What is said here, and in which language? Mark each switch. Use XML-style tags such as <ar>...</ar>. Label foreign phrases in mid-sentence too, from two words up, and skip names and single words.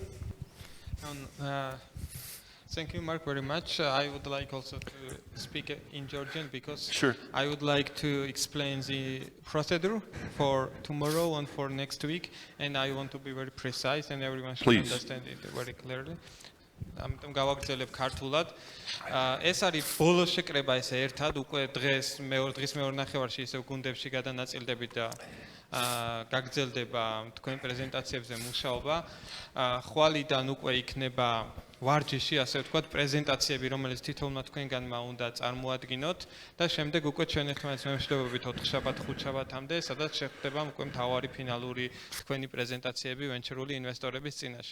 <en>Thank you, Mark, very much. I would like also to speak in Georgian because Sure. I would like to explain the procedure for tomorrow and for next week, and I want to be very precise and everyone should Please. understand it very clearly.</en> <ka>ამიტომ გავაგრძელებ ქართულად. ეს არის ბოლო შეკრება ესე ერთად, უკვე დღეს დღის მეორე ნახევარში ისევ გუნდებში გადანაწილდებით და გაგრძელდება თქვენ პრეზენტაციებზე მუშაობა. ხვალიდან უკვე იქნება ვარჯიში, ასე ვთქვათ, პრეზენტაციები, რომელიც თითოეულმა თქვენგანმა უნდა წარმოადგინოთ და შემდეგ უკვე ჩვენ ერთმანეთს მემშვიდობებით 4 შაბათ, 5 შაბათამდე, სადაც შეხვდება უკვე მთავარი ფინალური თქვენი პრეზენტაციები ვენჩერული ინვესტორების წინაშე.</ka>